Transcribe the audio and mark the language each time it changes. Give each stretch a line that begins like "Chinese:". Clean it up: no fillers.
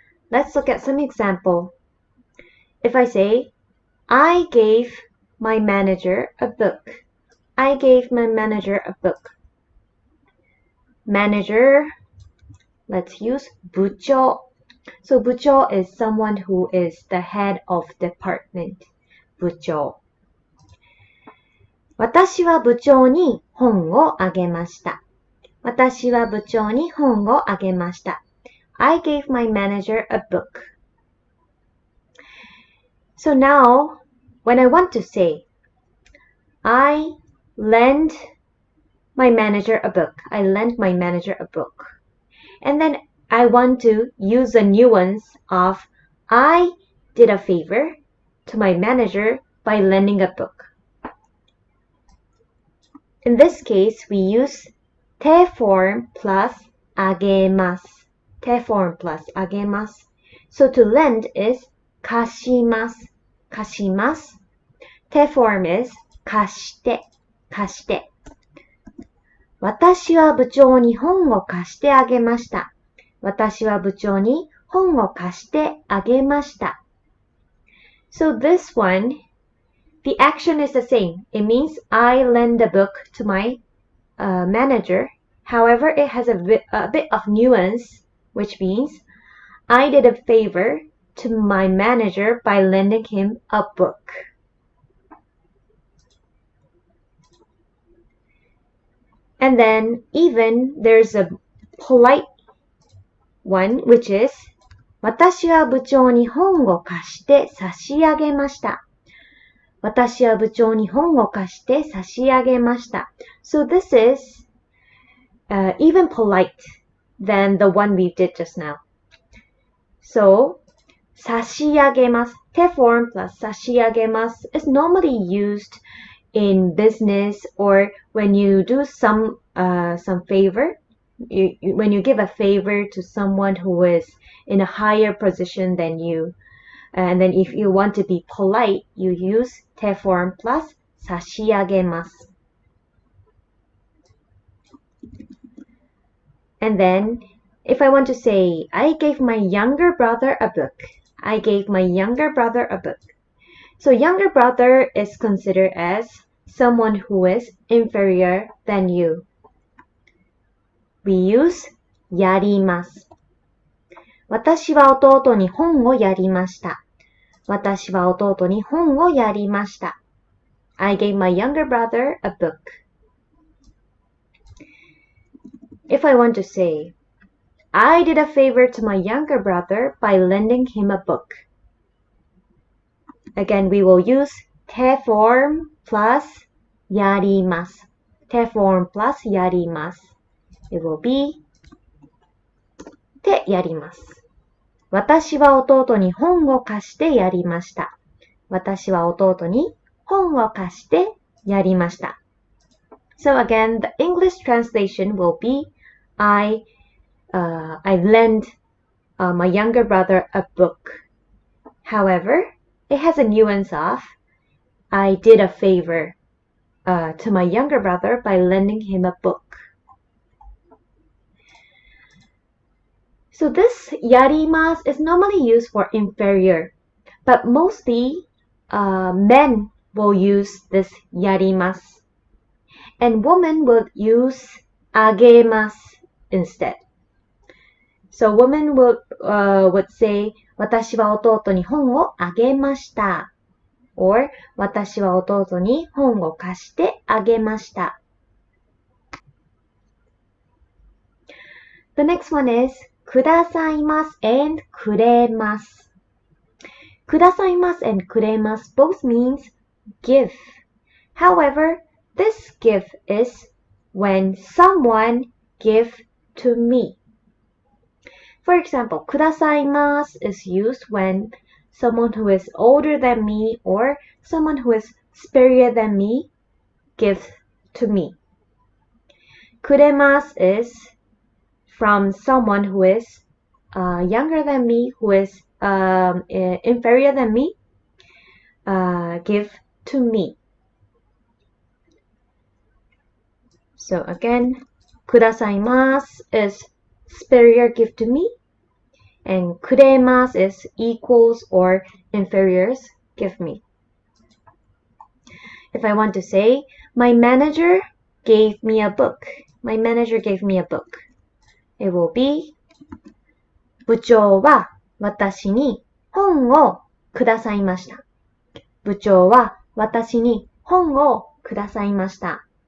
English: Let's look at some example. If I say, I gave my manager a book. I gave my manager a book. Manager, let's use 部長. So 部長 is someone who is the head of department.
Japanese: 部長. 私は部長に本をあげました。私は部長に本をあげました。
English: I gave my manager a book. So now, when I want to say, I lend my manager a book. I lend my manager a book. And then I want to use the nuance of I did a favor to my manager by lending a book. In this case, we use 手 form plus あげます. 手 form plus あげます. So to lend is 貸します.
Japanese: 貸します.
English: 手 form is 貸して.
Japanese: 貸して. 私は部長に本を貸してあげました。私は部長に本を貸してあげました。
English: So this one, the action is the same. It means I lend a book to my manager. However, it has a bit of nuance, which means I did a favor to my manager by lending him a book. And then even there's a polite one, which is
Japanese: 私は部長に本を貸して差し上げました。私は部長に本を貸して差し上げました。
English: So this is even polite than the one we did just now.
Japanese: So 差し上げます。
English: 手 form plus 差し上げます is normally used in business or when you do some favor. When you give a favor to someone who is in a higher position than you, and then if you want to be polite, you use 手 form plus 差し上げます. And then, if I want to say, I gave my younger brother a book. I gave my younger brother a book. So younger brother is considered as someone who is inferior than you. We use やります。
Japanese: 私は弟に本をやりました。私は弟に本をやりました。
English: I gave my younger brother a book. If I want to say, I did a favor to my younger brother by lending him a book. Again, we will use 手 form plus やります。手 form plus やります。 It will be 手やります。
Japanese: 私は弟に本を貸してやりました。私は弟に本を貸してやりました。
English: So again, the English translation will be I lend my younger brother a book. However, it has a nuance of I did a favor to my younger brother by lending him a book. So this やります is normally used for inferior, but mostly men will use this やります and women will use あげます instead. So women would say
Japanese: 私は弟に本をあげました
English: or
Japanese: 私は弟に本を貸してあげました。
English: The next one is くださいます and くれます。くださいます and くれます both means give. However, this give is when someone give to me. For example, くださいます is used when someone who is older than me or someone who is superior than me gives to me. くれます is from someone who is younger than me, who is inferior than me, give to me. So again, くださいます is superior give to me, and くれます is equals or inferiors give me. If I want to say, my manager gave me a book. My manager gave me a book. It will be
Japanese: 部長は私に本をくださいました。部長は私に本をくださいました。